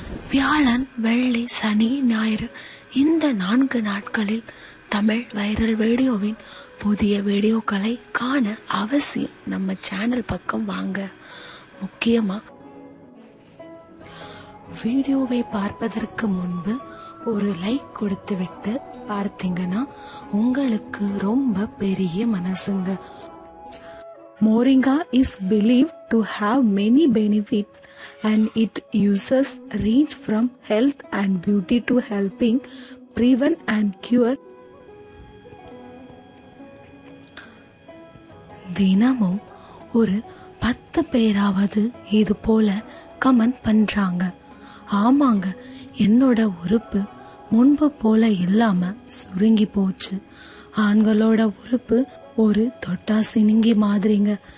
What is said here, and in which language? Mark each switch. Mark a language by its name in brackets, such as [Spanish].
[Tamil] வியாழன், வெள்ளி, சனி, ஞாயிறு இந்த 4 நாட்களில் தமிழ் வைரல் வீடியோவின் புதிய வீடியோக்களை காண அவசியம் நம்ம சேனல் பக்கம் வாங்க. முக்கியமா வீடியோவை பார்ப்பதற்கு முன்பு ஒரு லைக் கொடுத்துவிட்டு பார்த்தீங்கன்னா உங்களுக்கு ரொம்ப பெரிய மனசுங்க. [English] Moringa is believed to have many benefits and it uses range from health and beauty to helping prevent and cure. [Tamil] தினமும் ஒரு 10 பேராவது இது போல கமெண்ட் பண்றாங்க. ஆமாங்க, என்னோட உறுப்பு முன்பு போல இல்லாம சுருங்கி போச்சு. ஆண்களோட உறுப்பு ஒரு தொட்டா சினுங்கி மாதிரிங்க.